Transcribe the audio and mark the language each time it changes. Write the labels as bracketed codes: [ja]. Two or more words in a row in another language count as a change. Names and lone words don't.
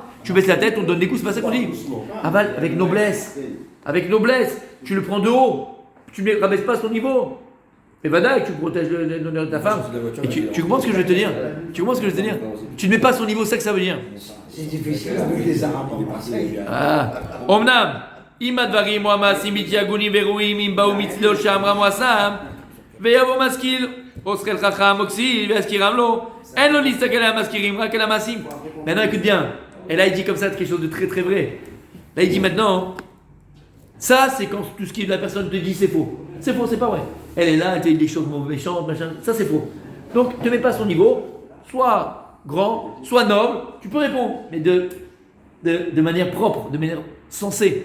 [fr] Tu baisses la tête, on te donne des coups, c'est pas ça qu'on dit. Aval, avec noblesse. Avec noblesse. Tu le prends de haut. Tu ne rabaisses pas son niveau. Et Vada, tu protèges l'honneur de ta femme. Et tu comprends ce que je veux te dire? Tu ne mets pas son niveau, c'est ça que ça veut dire. C'est difficile avec les Arabes en Marseille. Omnam. [he] אם הדברים או המעשים מתייגונים וראויים אם באו מצלו שאמרם או עשם ויבוא משכיל או שכל חכם או כסיל ויזכירם לו אין לו להסתכל על המזכירים רק על המעשים. [fr] Maintenant écoute bien, et là il dit comme ça quelque chose de très très vrai. Là il dit maintenant, ça c'est quand tout ce que la personne te dit c'est faux, c'est pas vrai. Elle est là, elle te dit des choses méchantes, machin, ça c'est faux. Donc ne mets pas son niveau, soit grand, soit noble, tu peux répondre, mais de manière propre, de manière sensée.